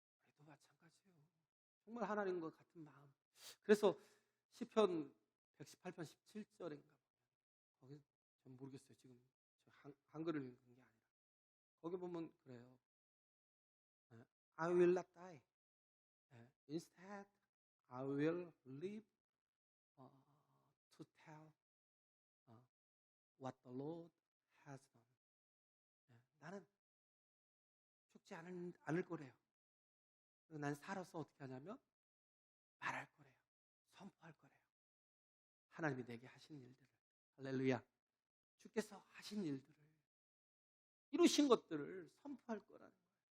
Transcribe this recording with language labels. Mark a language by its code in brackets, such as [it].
[ko] 우리도 마찬가지예요. 정말 하나님과 같은 마음. 그래서 시편 118편 17절인가 거기 전 모르겠어요. 지금 한글을 읽은 게 아니라 거기 보면 그래요. [en] I will not die. Instead, I will live to tell what the Lord has done. [ko] 나는 죽지 않을 거래요. 난 살아서 어떻게 하냐면 말할 거래요. 선포할 거래요. 하나님이 내게 하신 일들을. 할렐루야. 주께서 하신 일들을 이루신 것들을 선포할 거라는 거예요.